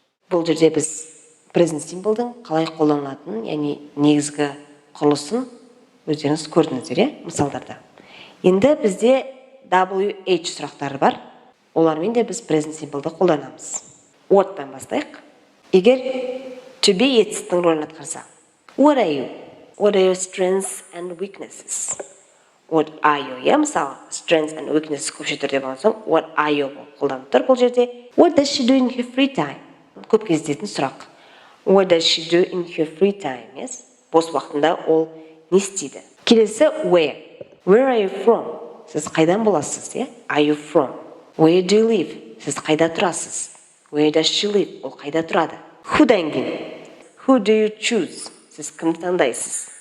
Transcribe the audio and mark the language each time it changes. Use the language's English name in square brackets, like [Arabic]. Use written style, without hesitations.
[Kazakh] Бұл жерде біз present simple'дың қалай қолданылатынын, яғни негізгі құрылысын өздеріңіз көрдіңіздер, мысалдарда. Енді бізде WH сұрақтары бар. Олармен де біз present simple'ды қолданамыз. What'тан бастайық. Егер to be етістің рөлін атқарса. [English] What are you? What are your strengths and weaknesses? What are you? [Kazakh] Я мысалы, [English] strengths and weaknesses [Kazakh] көпше түрде болған соң, what are you қолданып тұр бұл жерде. [English] What does she do in her free time? [Kazakh] Көп кездесетін сұрақ. [English] What does she do in her free time? Yes? [Kazakh] Бос уақытында ол не істейді? Келесі where. [English] Where are you from? [Kazakh] Сіз қайдан боласыз? [English] Are you from? Where do you live? [Kazakh] Сіз қайда тұрасыз? [English] Where does she live? [Kazakh] Ол қайда тұрады? Who'дан кейін? [English] Who do you choose? [Kazakh] Сіз кімді таңдайсыз?